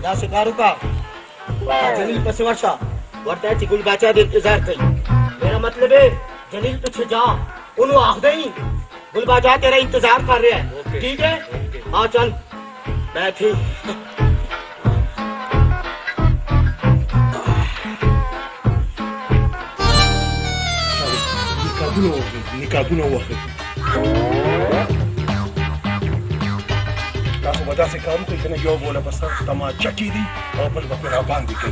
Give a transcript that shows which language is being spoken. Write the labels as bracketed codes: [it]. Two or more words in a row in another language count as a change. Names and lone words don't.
[ps] کار وکړه جلیل پسې ورشه ورته چې ګل باچا د انتظار کوي [ur] میرا مطلب ہے جلیل پیچھے جا انہوں آخ دیں گل باچا تیرا انتظار کر رہے ہیں ٹھیک ہے ہاں چل بیٹھی [ps] نکاتونه واخلئ تاسو به داسې کار وکړئ که نه یو بوله به ستاسو تماچه کېږي او بل به پرې راباندې کوي